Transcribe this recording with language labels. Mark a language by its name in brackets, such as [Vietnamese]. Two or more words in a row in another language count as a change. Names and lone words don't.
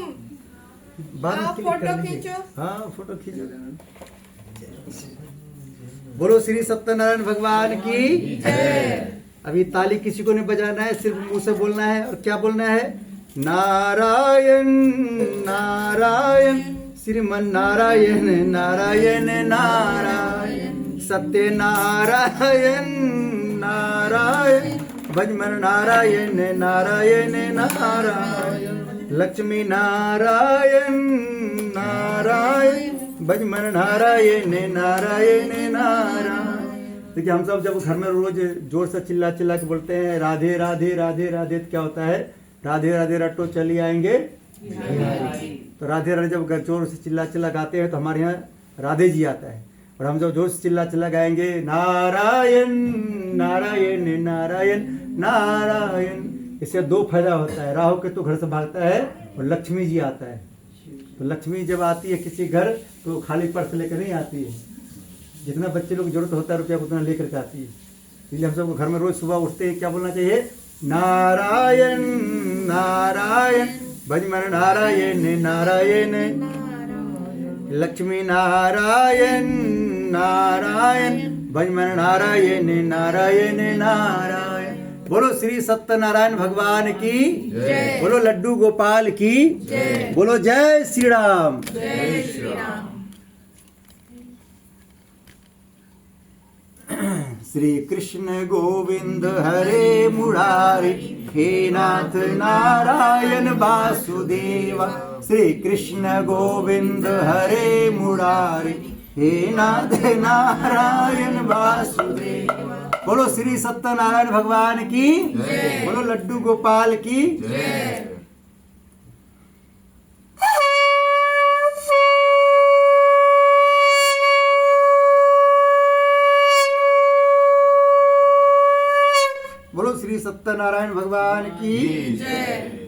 [Hindi] बाद में हाँ, क्लिक फोटो कर लीजिए। खींचो। हाँ फोटो खींचो। बोलो श्री सत्यनारायण भगवान की जय। अभी ताली किसी को नहीं बजाना है, सिर्फ मुंह से बोलना है। और क्या बोलना है? नारायण नारायण श्रीमन नारायण नारायण नारायण सत्य नारायण नारायण भजमन नारायण नारायण नारायण लक्ष्मी नारायण नारायण भजमन नारायण नारायण नारायण। देखिए हम सब जब घर में रोज जोर से चिल्ला चिल्ला के बोलते हैं राधे राधे राधे राधे, तो क्या होता है? राधे राधे रट्टो चली आएंगे। तो राधे राधे जब जोर से चिल्ला चिल्ला गाते हैं तो हमारे यहाँ राधे जी आता है। और हम जब जोर से चिल्ला चिल्ला गाएंगे नारायण नारायण नारायण नारायण, इससे 2 फायदा होता है। राहु केतु घर से भागता है और लक्ष्मी जी आता है। तो लक्ष्मी जब आती है किसी घर तो खाली पर्स लेकर नहीं आती है, जितना बच्चे लोग की जरूरत होता है रुपया उतना लेकर के आती है। इसलिए हम सबको घर में रोज सुबह उठते ही क्या बोलना चाहिए? नारायण नारायण भजमन नारायण नारायण लक्ष्मी नारायण नारायण भजमन नारायण नारायण नारायण। बोलो श्री सत्यनारायण भगवान की जय। बोलो लड्डू गोपाल की जय। बोलो जय श्री राम। जय श्री राम। श्री कृष्ण गोविंद हरे मुरारी, हे नाथ नारायण वासुदेवा। श्री कृष्ण गोविंद हरे मुरारी, हे नाथ नारायण वासुदेवा। बोलो श्री सत्यनारायण भगवान की, बोलो लड्डू गोपाल की। बोलो श्री सत्यनारायण भगवान की।